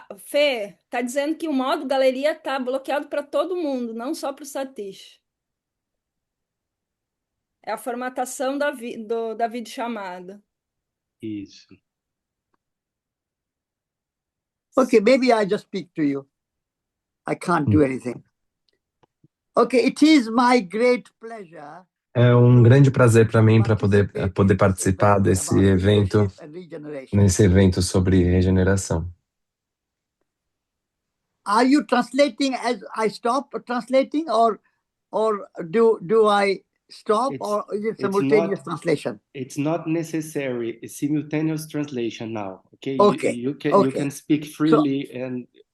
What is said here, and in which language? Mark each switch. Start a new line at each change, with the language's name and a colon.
Portuguese: Fê, tá dizendo que o modo galeria tá bloqueado para todo mundo, não só para o Satish. É a formatação da videochamada. Isso.
English: Okay, maybe I just speak to you. I can't do anything. Okay, it is my great pleasure.
Portuguese: É um grande prazer para mim para poder participar desse evento, nesse evento sobre regeneração.
English: Are you translating as I stop translating, or do I stop, or is it simultaneous translation? It's not necessary a simultaneous translation now. Okay. Okay. You Okay. can speak freely and.